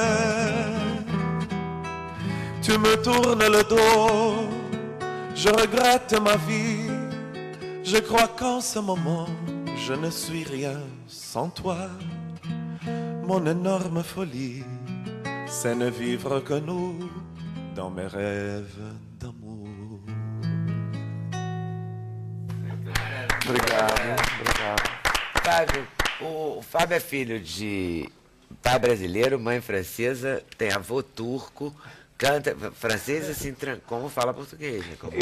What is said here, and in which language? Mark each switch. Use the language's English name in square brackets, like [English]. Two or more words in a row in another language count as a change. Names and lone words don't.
[French] Tu me tournes le dos, je regrette ma vie. Je crois qu'en ce moment, je ne suis rien sans toi. Mon énorme folie, c'est ne vivre que nous dans mes rêves d'amour. [Portuguese] Obrigado. Fábio, o Fábio é filho de pai brasileiro, mãe francesa, tem avô turco, canta francês assim, como fala português. Né? Como